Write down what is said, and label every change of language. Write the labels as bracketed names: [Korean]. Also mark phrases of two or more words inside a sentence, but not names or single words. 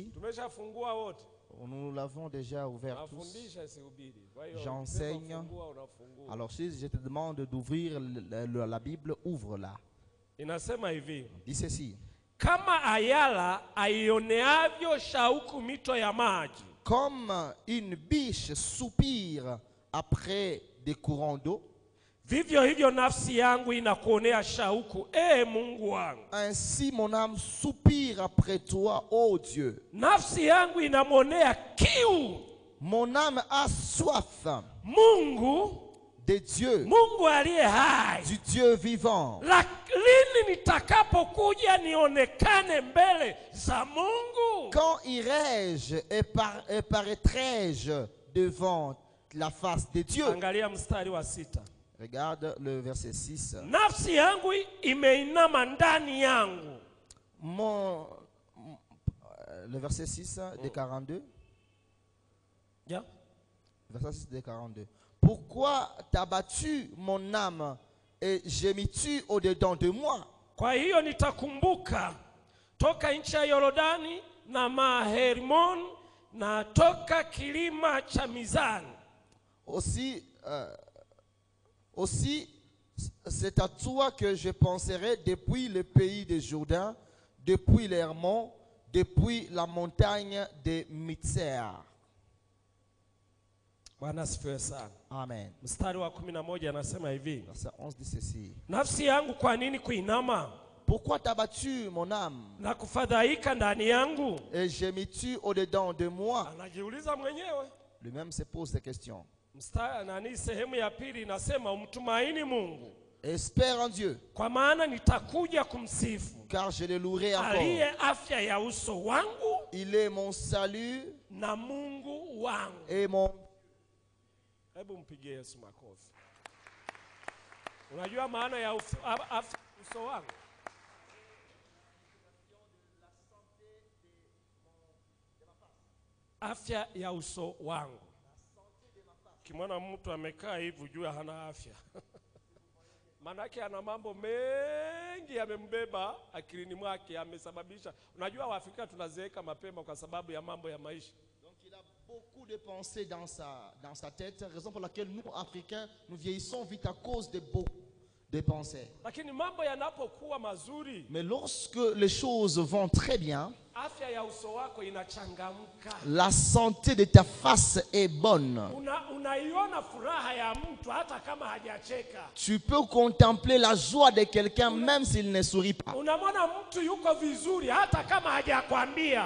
[Swahili] Tumeshafungua wote. [French] Nous l'avons déjà ouvert tous. J'enseigne. Alors si je te demande d'ouvrir la Bible, ouvre-la. [Swahili] Inasema hivi. [French] Dit ceci. [Swahili] Kama ayala aioneavyo shauku mito ya maji. [French] Comme une biche soupire après des courants d'eau, [Swahili] vivyo hivyo nafsi yangu inakuonea shauku, Mungu wangu. [French] Ainsi mon âme soupire après toi, ô Dieu. [Swahili] Nafsi yangu inamwonea kiu. [French] Mon âme a soif. [Swahili] Mungu [French] de Dieu. [Swahili] Mungu aliye hai. [French] Du Dieu vivant. [Swahili] Lini nitakapokuja nionekane mbele za Mungu? [French] Quand irai-je et paraîtrai-je devant la face de Dieu? [Swahili] Angalia mstari wa 6. [French] Regarde le verset 6. [Swahili] Nafsi yangu imeinama ndani yangu. [French] Le verset 6 de 42. [English] Yeah. [French] Verset 6 de 42. Pourquoi t'as battu mon âme et gémis-tu au-dedans de moi? [Swahili] Kwa hiyo nitakumbuka toka nchi ya Yordani na Maherimon na toka kilima cha Mizani. [French] Aussi, c'est à toi que je penserai depuis le pays de Jourdain, depuis l'Hermon, depuis la montagne de Mitser. [Swahili] Bwana asifiwe sana. Amen. Mstari wa 11 anasema hivi. [French] Verset 11 dit ceci. [Swahili] Nafsi yangu kwa nini kuinama? [French] Pourquoi t'as battu mon âme? [Swahili] Na kufadhaika ndani yangu? [French] Et gémis-tu au-dedans de moi? [Swahili] Anajiuliza mwenyewe. [French] Lui-même se pose ces questions. [Swahili] Sehemu ya pili inasema umtumaini Mungu. [French] Espère en Dieu. [Swahili] Kwa maana nitakuja kumsifu. [French] Car je le louerai encore. [Swahili] Aliye afya ya uso wangu. [French] Il est mon salut. [Swahili] Na Mungu wangu. [French] Et mon... [Swahili] Hebu mpigie Yesu makofi. Unajua maana ya afya uso wangu? Afya ya uso wangu. Kimwana mtu amekaa hivi ujue hana afya. Manake ana mambo mengi yamembeba akilini mwake, amesababisha. Unajua Waafrika tunazeeka mapema kwa sababu ya mambo ya maisha. [French] Donc il a beaucoup de pensées dans sa tête, raison pour laquelle nous Africains nous vieillissons vite à cause des pensées. [Swahili] Lakini mambo yanapokuwa mazuri, [French] Mais lorsque les choses vont très bien, [Swahili] afya ya uso wako inachangamka. [French] la santé de ta face est bonne. [Swahili] Unaiona furaha ya mtu hata kama hajacheka. [French] Tu peux contempler la joie de quelqu'un même s'il ne sourit pas. [Swahili] Unamwona mtu yuko vizuri hata kama hajakwambia.